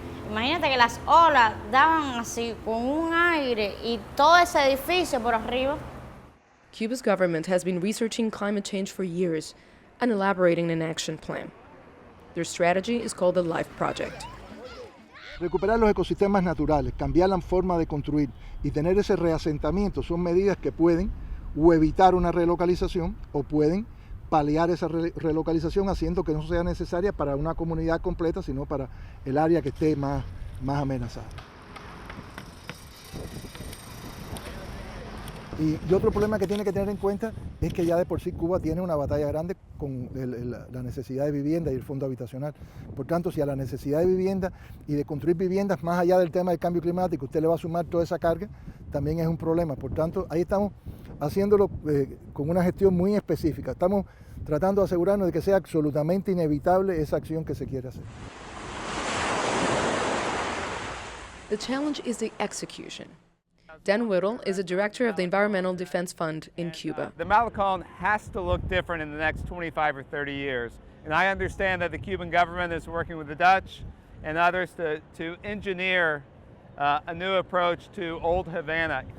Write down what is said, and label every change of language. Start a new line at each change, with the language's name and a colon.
Spanish: Imagínate que las olas daban así con un aire y todo ese edificio por arriba.
English: Cuba's government has been researching climate change for years and elaborating an action plan. Their strategy is called the LIFE Project.
Spanish: Recuperar los ecosistemas naturales, cambiar la forma de construir y tener ese reasentamiento son medidas que pueden o evitar una relocalización o pueden paliar esa relocalización haciendo que no sea necesaria para una comunidad completa, sino para el área que esté más amenazada. Y otro problema que tiene que tener en cuenta es que ya de por sí Cuba tiene una batalla grande con la necesidad de vivienda y el fondo habitacional. Por tanto, si a la necesidad de vivienda y de construir viviendas más allá del tema del cambio climático usted le va a sumar toda esa carga, también es un problema. Por tanto, ahí estamos haciéndolo con una gestión muy específica. Estamos tratando de asegurarnos de que sea absolutamente inevitable esa acción que se quiere hacer.
English: The challenge is the execution. Dan Whittle is a director of the Environmental Defense Fund in Cuba. The Malecon has to look different in the next 25 or 30 years. And I understand that the Cuban government is working with the Dutch and others to engineer a new approach to old Havana.